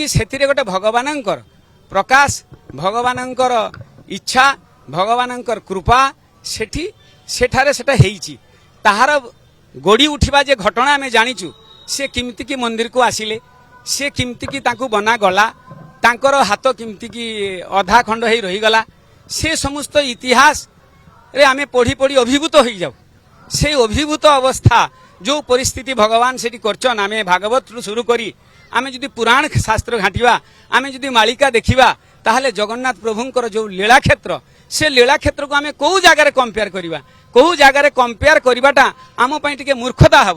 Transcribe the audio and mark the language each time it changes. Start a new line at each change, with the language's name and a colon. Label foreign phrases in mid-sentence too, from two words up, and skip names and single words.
Odia: ସେଥିରେ ଗୋଟେ ଭଗବାନଙ୍କର ପ୍ରକାଶ, ଭଗବାନଙ୍କର ଇଚ୍ଛା, ଭଗବାନଙ୍କର କୃପା ସେଠାରେ ସେଟା ହେଇଛି। ତାହାର ଗଡ଼ି ଉଠିବା ଯେ ଘଟଣା ଆମେ ଜାଣିଛୁ, ସେ କେମିତିକି ମନ୍ଦିରକୁ ଆସିଲେ, ସେ କେମିତିକି ତାଙ୍କୁ ବନା ଗଲା, ତାଙ୍କର ହାତ କେମିତିକି ଅଧା ଖଣ୍ଡ ହେଇ ରହିଗଲା, ସେ ସମସ୍ତ ଇତିହାସରେ ଆମେ ପଢ଼ି ପଢ଼ି ଅଭିଭୂତ ହେଇଯାଉ।
Bangla: সেই অভিভূত অবস্থা
Odia: ଯେଉଁ ପରିସ୍ଥିତି ଭଗବାନ ସେଠି କରଛନ୍, ଆମେ ଭାଗବତରୁ শুরু କରି ଆମେ ଯଦି ପୁରାଣ ଶାସ୍ତ୍ର ଘାଣ୍ଟିବା, ଆମେ ଯଦି ମାଳିକା ଦେଖିବା, ତାହେଲେ ଜଗନ୍ନାଥ ପ୍ରଭୁଙ୍କର ଯେଉଁ ଲୀଳାକ୍ଷେତ୍ର, ସେ ଲୀଳାକ୍ଷେତ୍ରକୁ ଆମେ କେଉଁ ଜାଗାରେ କମ୍ପେୟାର କରିବା? କେଉଁ ଜାଗାରେ କମ୍ପେୟାର କରିବାଟା ଆମ ପାଇଁ ଟିକେ ମୂର୍ଖତା ହେବ।